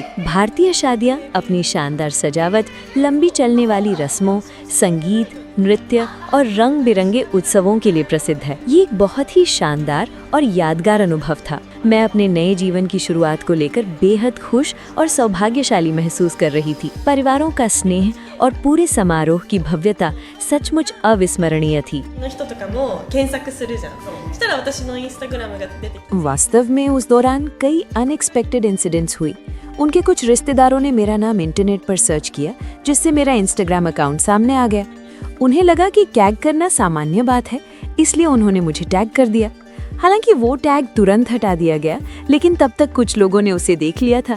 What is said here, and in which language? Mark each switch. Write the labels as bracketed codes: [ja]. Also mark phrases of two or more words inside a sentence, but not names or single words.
[hi] भारतीय शादियाँ अपनी शानदार सजावट, लंबी चलने वाली रस्मों, संगीत, नृत्य और रंग बिरंगे उत्सवों के लिए प्रसिद्ध है। ये एक बहुत ही शानदार और यादगार अनुभव था। मैं अपने नए जीवन की शुरुआत को लेकर बेहद खुश और सौभाग्यशाली महसूस कर रही थी। परिवारों का स्नेह और पूरे समारोह की भव्यता सचमुच अविस्मरणीय थी। [ja] の人とかも検索するじゃん。そしたら私のインスタグラムが出てきて [hi] वास्तव में उस दौरान कई [en] unexpected incidents [hi] हुई। उनके कुछ रिश्तेदारों ने मेरा नाम इंटरनेट पर सर्च किया, जिससे मेरा [en] Instagram account [hi] सामने आ गया। उन्हें लगा कि टैग करना सामान्य बात है, इसलिए उन्होंने मुझे टैग कर दिया। हालांकि वो टैग तुरंत हटा दिया गया, लेकिन तब तक कुछ लोगों ने उसे देख लिया था।